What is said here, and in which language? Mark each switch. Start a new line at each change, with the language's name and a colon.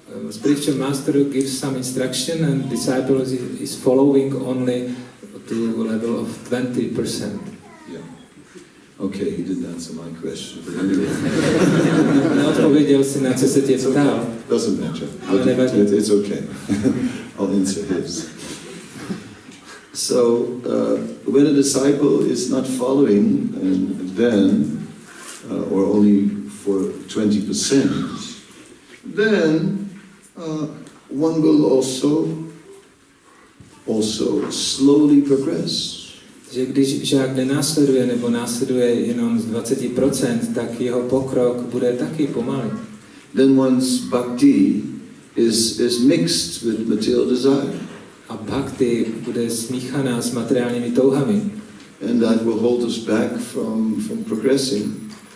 English: Spiritual master gives some instruction and disciple is following only to a level of 20%. Yeah. Okay, he didn't answer my question, but anyway.
Czech: Neodpověděl si, na co se tě ptal.
English: Doesn't matter.
Czech: Ale nevadí.
English: It's okay. I'll answer his. So, when a disciple is not following, and then, or only for 20%, then one will also slowly progress.
Czech: Že když žák nenásleduje nebo následuje jenom z 20%, tak jeho pokrok bude taky pomalý.
English: Then one's bhakti is mixed with material desire.
Czech: A bhakti bude smíchaná s materiálními touhami.
English: And that will hold us back from progressing.